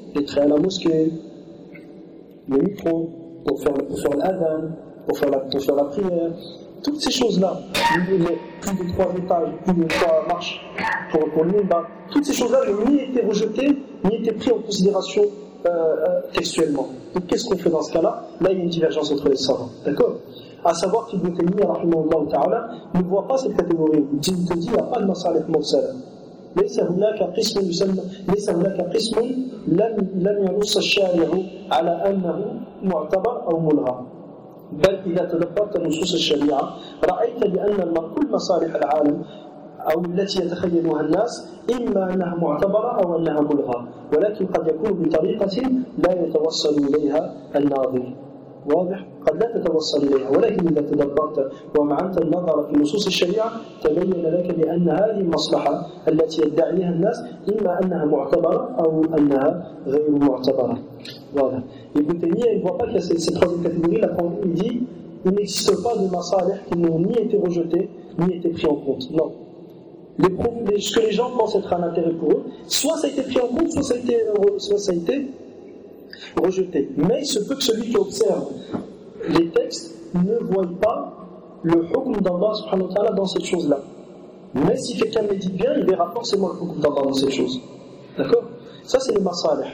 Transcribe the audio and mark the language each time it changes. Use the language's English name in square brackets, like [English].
[French] Les traits à la mosquée, le micro, pour faire l'adhan, pour faire la prière, toutes ces choses-là, plus de trois étages, plus de trois marches pour le minbar, toutes ces choses-là n'ont ni été rejetées, ni été prises en considération textuellement. Donc qu'est-ce qu'on fait dans ce cas-là? Là, il y a une divergence entre les savants, d'accord? À savoir qu'Ibn Taymiyyah ne voit pas cette catégorie. Il te dit, il n'y a pas de masalik mursal. [Arabic] ليس هناك قسم يسمى ليس هناك قسم لم ينص الشارع على انه معتبر او ملغى بل اذا تدبرت نصوص الشريعه رايت بان كل مصالح العالم او التي يتخيلها الناس اما انها معتبره او انها ملغى ولكن قد يكون بطريقه لا يتوصل اليها الناظر واضح قد لا تتوصل إليها ولكن إذا تدبرت ومعنت النظر في نصوص الشريعة تبين لك بأن هذه المصلحة التي يدعيها الناس إما أنها معتبرة أو أنها غير معتبرة واضح ابن تيمية يبقى كي سيد خذ الكاتبوري لقد يدي [French] il n'existe pas de masalih qui n'ont ni été rejetés ni été pris en compte. Non. Ce que les gens pensent être un intérêt pour eux, soit ça a été pris en compte, soit ça a été rejeté. Mais il se peut que celui qui observe les textes ne voit pas le hukm d'Allah subhanahu wa ta'ala dans cette chose-là. Mais si quelqu'un médite bien, il verra forcément le hukm d'Allah dans cette chose. D'accord? Ça, c'est le masalih.